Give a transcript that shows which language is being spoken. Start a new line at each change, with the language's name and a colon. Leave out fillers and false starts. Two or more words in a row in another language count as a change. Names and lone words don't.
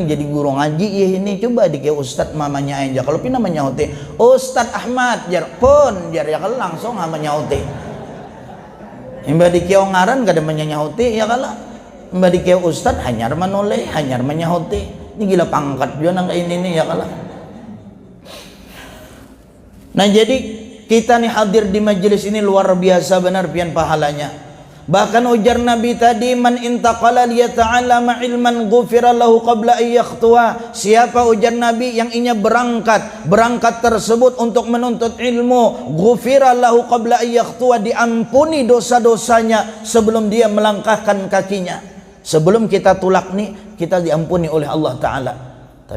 Banjar: jadi guru ngaji ya ini coba dikira ustad mamanya aja kalau pina menyahuti Ustad Ahmad jar pun jar ya kalau langsung menyahuti mbak dikira ngaran kada menyahuti ya kalau mbak dikira ustad hanyar menoleh hanyar menyahuti ini gila pangkat juga nang ini nih ya kalau nah jadi kita nih hadir di majelis ini luar biasa benar pian pahalanya. Bahkan ujar Nabi tadi
Arabic: من انتقل ليتعلم علما غفر له قبل أن يخطو.
Banjar: Siapa ujar Nabi yang inya berangkat tersebut untuk menuntut ilmu,
Arabic: غفر له قبل أن يخطو,
Banjar: diampuni dosa-dosanya sebelum dia melangkahkan kakinya. Sebelum kita tulak nih kita diampuni oleh Allah taala.